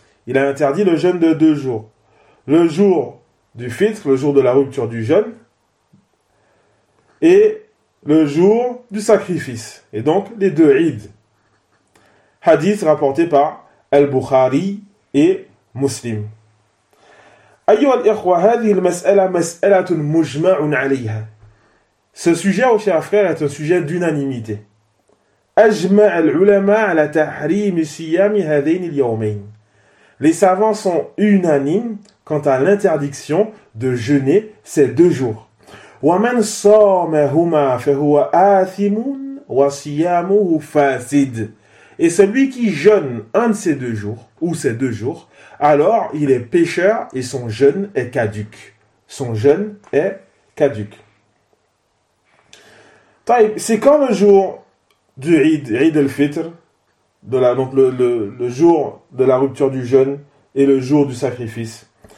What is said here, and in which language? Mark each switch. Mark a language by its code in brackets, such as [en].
[fr] Il a interdit le jeûne de deux jours. Le jour du fitr, le jour de la rupture du jeûne, et le jour du sacrifice. Et donc les deux Eid. Hadith rapporté par Al-Bukhari et Muslim. [ar] أيها الإخوة هذه المسألة مسألة مجمع عليها. [fr] Ce sujet, oh chers frères, est un sujet d'unanimité. [ar] أجمع العلماء على تحريم صيام هذين اليومين. [fr] Les savants sont unanimes quant à l'interdiction de jeûner ces deux jours. [ar] ومن صامهما فهو آثم وصيامه فاسد. [fr] Et celui qui jeûne un de ces deux jours, ou ces deux jours, alors il est pécheur et son jeûne est caduque. Son jeûne est caduque. Taïb, c'est quand le jour du Eid al-Fitr, le jour de la rupture du jeûne et le jour du sacrifice.